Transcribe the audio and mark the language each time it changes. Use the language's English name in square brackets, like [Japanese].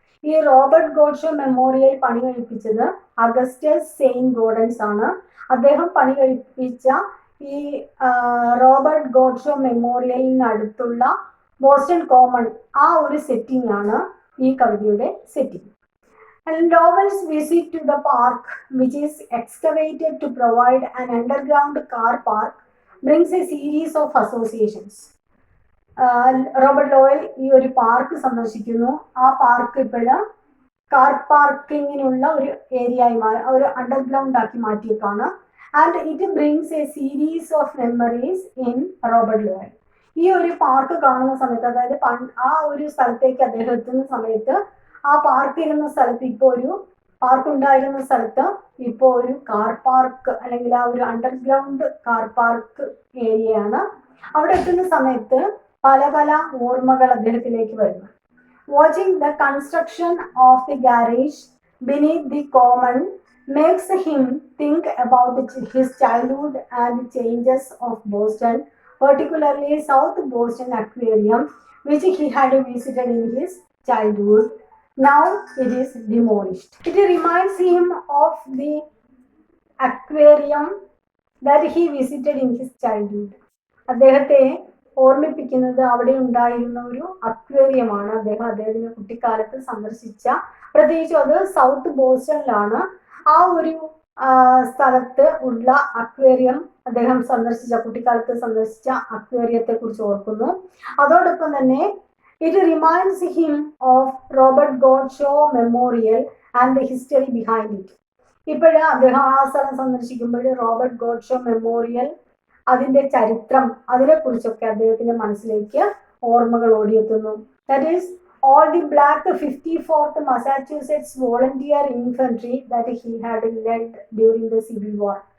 [Malayalam] ഈ Robert ഗോഡ്ഷോ memorial പണി കഴിപ്പിച്ചത് Augustus Saint Gordon's ആണ്. അദ്ദേഹം പണി കഴിപ്പിച്ച ഈ റോബർട്ട് ഗോഡ്ഷോ മെമ്മോറിയലിന് അടുത്തുള്ള ബോസ്റ്റൺ കോമൺ, ആ ഒരു സെറ്റിംഗ് ആണ് ഈ കവിതയുടെ setting. [English] And Lowell's visit to the park, which is excavated to provide an underground car park, brings a series of associations. [Malayalam] Robert Lowell ഈ ഒരു പാർക്ക് സന്ദർശിക്കുന്നു. ആ പാർക്ക് ഇപ്പോഴും കാർ പാർക്കിങ്ങിനുള്ള ഒരു ഏരിയയായി ഒരു അണ്ടർഗ്രൗണ്ട് ആക്കി മാറ്റിയേക്കാണ്. [English] And it brings a series of memories in Robert Lowell. [Malayalam] ഈ ഒരു പാർക്ക് കാണുന്ന സമയത്ത്, അതായത് ആ ഒരു സ്ഥലത്തേക്ക് അദ്ദേഹം എത്തുന്ന സമയത്ത് ആ പാർക്ക് ഇരുന്ന സ്ഥലത്ത് ഇപ്പോൾ ഒരു പാർക്ക് ഉണ്ടായിരുന്ന സ്ഥലത്ത് ഇപ്പോൾ ഒരു കാർ പാർക്ക് അല്ലെങ്കിൽ ആ ഒരു അണ്ടർഗ്രൗണ്ട് കാർ പാർക്ക് ഏരിയയാണ്. അവിടെ എത്തുന്ന സമയത്ത് പല പല ഓർമ്മകൾ അദ്ദേഹത്തിലേക്ക് വരുന്നു. [English] Watching the construction of the garage beneath the common makes him think about his childhood and changes of Boston, particularly South Boston Aquarium, which he had visited in his childhood. Now it is demolished. It reminds him of the aquarium that he visited in his childhood. [Malayalam] അദ്ദേഹത്തെ ഓർമ്മിപ്പിക്കുന്നത് അവിടെ ഉണ്ടായിരുന്ന ഒരു അക്വേറിയമാണ് അദ്ദേഹത്തിന്റെ കുട്ടിക്കാലത്ത് സന്ദർശിച്ച, പ്രത്യേകിച്ചും അത് സൗത്ത് ബോസ്റ്റണിലാണ്. ആ ഒരു സ്ഥലത്ത് ഉള്ള അക്വേറിയം അദ്ദേഹം കുട്ടിക്കാലത്ത് സന്ദർശിച്ച അക്വേറിയത്തെ കുറിച്ച് ഓർക്കുന്നു. അതോടൊപ്പം തന്നെ [English] It reminds him of Robert Gould Shaw Memorial and the history behind it. [Malayalam] ഇപ്പോഴ് അദ്ദേഹം ആ സ്ഥലം സന്ദർശിക്കുമ്പോൾ റോബർട്ട് ഗോഡ്ഷോ മെമ്മോറിയൽ, അതിന്റെ ചരിത്രം, അതിനെ കുറിച്ചൊക്കെ അദ്ദേഹത്തിന്റെ മനസ്സിലേക്ക് ഓർമ്മകൾ ഓടിയെത്തുന്നു. [English] That is all the black 54th Massachusetts volunteer infantry that he had led during the Civil War.